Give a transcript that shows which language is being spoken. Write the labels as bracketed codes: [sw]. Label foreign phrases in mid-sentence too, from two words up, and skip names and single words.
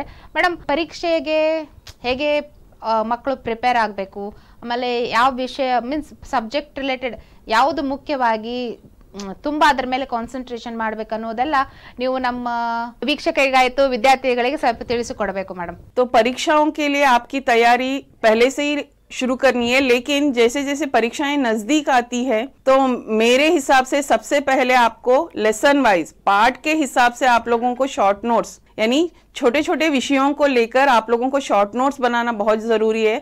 [kn] ಮೇಡಮ್, ಪರೀಕ್ಷೆಗೆ ಹೇಗೆ ಮಕ್ಕಳು ಪ್ರಿಪೇರ್ ಆಗಬೇಕು, ಆಮೇಲೆ ಯಾವ ವಿಷಯ [en] means subject related [kn] ಯಾವುದು ಮುಖ್ಯವಾಗಿ ತುಂಬಾ ಅದರ ಮೇಲೆ ಕಾನ್ಸಂಟ್ರೇಷನ್ ಮಾಡ್ಬೇಕು ಅನ್ನೋದೆಲ್ಲ ನೀವು ನಮ್ಮ ವೀಕ್ಷಕರಿಗಾಯ್ತು ವಿದ್ಯಾರ್ಥಿಗಳಿಗೆ ಸ್ವಲ್ಪ ತಿಳಿಸಿಕೊಡಬೇಕು ಮೇಡಮ್. [hi] तो परीक्षाओं के लिए आपकी तैयारी पहले से ही शुरू करनी है, लेकिन जैसे जैसे परीक्षाएं नजदीक आती है तो मेरे हिसाब से सबसे पहले आपको [en] lesson wise [hi] पार्ट के हिसाब से आप लोगों को [en] short notes, [hi] यानी छोटे छोटे विषयों को लेकर आप लोगों को [en] short notes [hi] बनाना बहुत जरूरी है.